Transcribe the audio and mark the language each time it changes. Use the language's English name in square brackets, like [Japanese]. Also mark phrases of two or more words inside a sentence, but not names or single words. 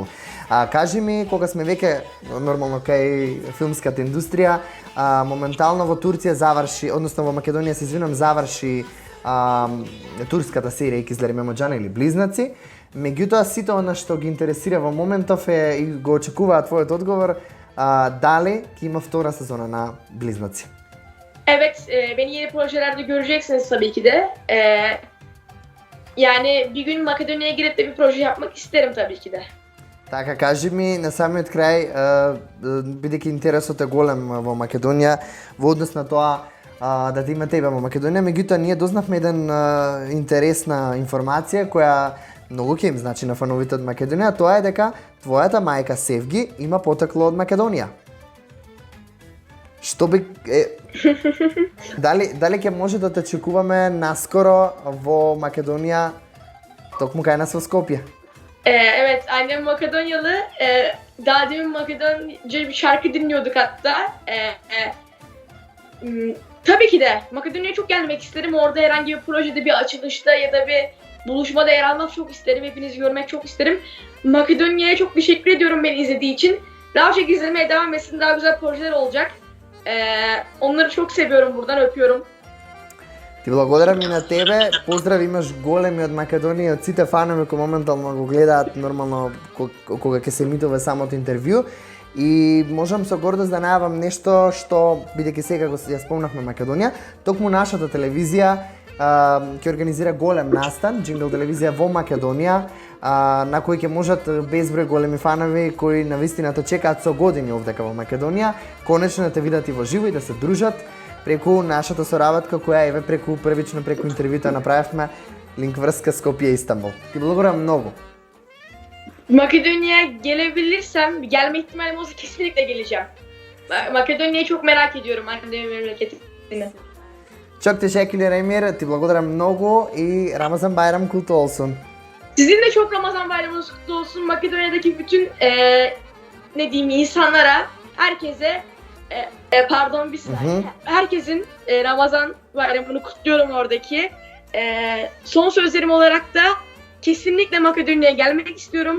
[Macedonian] Кажи ми, кога сме веќе нормално кај филмската индустрија, моментално во Турција заврши, односно во Македонија се извинам, заврши турската серија Икизлер и Мемоџан или Близнаци. Меѓутоа сите она што ги интересира во моментов е и го очекуваат твојот одговор, дали ки има втора сезона на Близнаци. [Turkish] Evet, beni yeni projelerde göreceksiniz tabii ki de. Yani bir gün Makedonya'ya girip de bir proje yapmak isterim tabii ki de. [Macedonian] Така, кажи ми на самиот крај, бидејќи интересот е голем во Македонија, во однос на тоа да те има тебе во Македонија, меѓутоа ние дознавме еден интересна информација која многу ќе им значи на фановите од Македонија, тоа е дека твојата мајка Севги има потекло од Македонија. Што би дали ќе може да те очекуваме наскоро во Македонија, токму кај нас во Скопје? [Turkish] Evet, annem Makedonyalı. Daha demin Makedonca bir şarkı dinliyorduk hatta. Tabii ki de Makedonya'ya çok gelmek isterim. Orada herhangi bir projede, bir açılışta ya da bir buluşmada yer almak çok isterim. Hepinizi görmek çok isterim. Makedonya'ya çok teşekkür ediyorum beni izlediği için. Daha çok izlemeye devam etsin. Daha güzel projeler olacak. Onları çok seviyorum, buradan öpüyorum. [Macedonian] Ти благодарам и на тебе. Поздрав, имаш големи од Македонија, од сите фанови кои моментално го гледаат нормално кога ќе се емитува самото интервју. И можам со гордост да најавам нешто што, бидејќи сега го ја спомнавме Македонија, токму нашата телевизија ќе организира голем настан, Джингл телевизија во Македонија, на кој ќе можат безброј големи фанови кои навистина те чекаат со години овдека во Македонија, конечно да те видат и во живо и да се дружат преку нашата соработка која еве првично преку интервјута направивме линк врска Скопје Истанбул. Ти благодарам многу. [Turkish] Makedonya'ya gelebilirsem, gelme ihtimalim olsa kesinlikle geleceğim. Makedonya'yı çok merak ediyorum, annemin memleketini. Çok teşekkürler Emir, [Macedonian] ти благодарам многу и [Turkish] Ramazan Bayram kutlu olsun. Sizin de çok Ramazan bayramınız kutlu olsun. Makedonya'daki bütün ne diyeyim insanlara, herkese pardon bir saniye. Herkesin Ramazan bayramını kutluyorum oradaki. Son sözlerim olarak da kesinlikle Makedonya'ya gelmek istiyorum.